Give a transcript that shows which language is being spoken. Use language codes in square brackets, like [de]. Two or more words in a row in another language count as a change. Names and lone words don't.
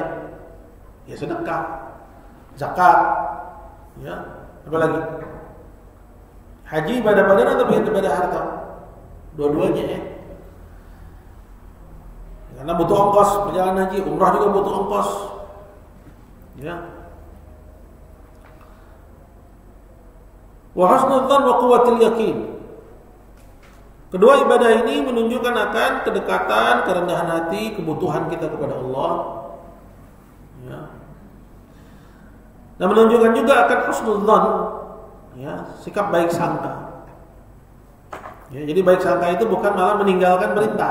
[id] Ya sedekah, zakat, ya apa lagi? Haji ibadah badan atau ibadah harta? Dua-duanya ya. Karena butuh ongkos perjalanan haji, umrah juga butuh ongkos, ya. [ar] وحسن الظن وقوة اليقين. [id] Kedua, ibadah ini menunjukkan akan kedekatan, kerendahan hati, kebutuhan kita kepada Allah. Ya. Dan menunjukkan juga akan husnudzan, ya, sikap baik sangka. Ya, jadi baik sangka itu bukan malah meninggalkan perintah.